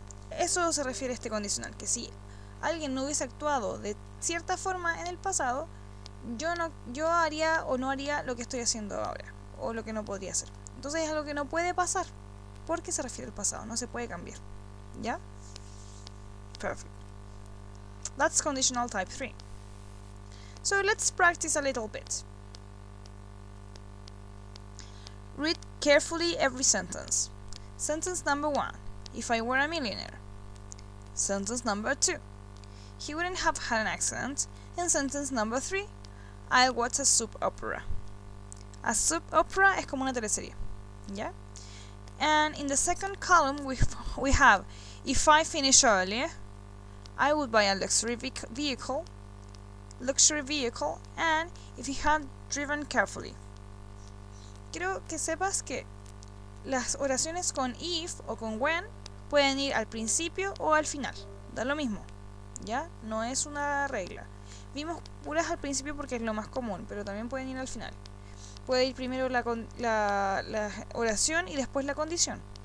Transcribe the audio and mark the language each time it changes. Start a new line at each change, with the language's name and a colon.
Spanish: Eso se refiere a este condicional, que si alguien no hubiese actuado de cierta forma en el pasado, yo haría o no haría lo que estoy haciendo ahora, o lo que no podría hacer. Entonces es algo que no puede pasar, porque se refiere al pasado, no se puede cambiar. ¿Ya?
English: Perfect. That's conditional type 3. So let's practice a little bit. Read carefully every sentence. Sentence number 1. If I were a millionaire. Sentence number 2. He wouldn't have had an accident. And sentence number 3. I'll watch a soap opera.
Spanish: A soap opera es como una teleserie.
English: Yeah? And in the second column we have, if I finish early, I would buy a luxury vehicle, and if he had driven carefully.
Spanish: Quiero que sepas que las oraciones con if o con when pueden ir al principio o al final, da lo mismo, ¿ya? No es una regla. Vimos puras al principio porque es lo más común, pero también pueden ir al final. Puede ir primero la oración y después la condición.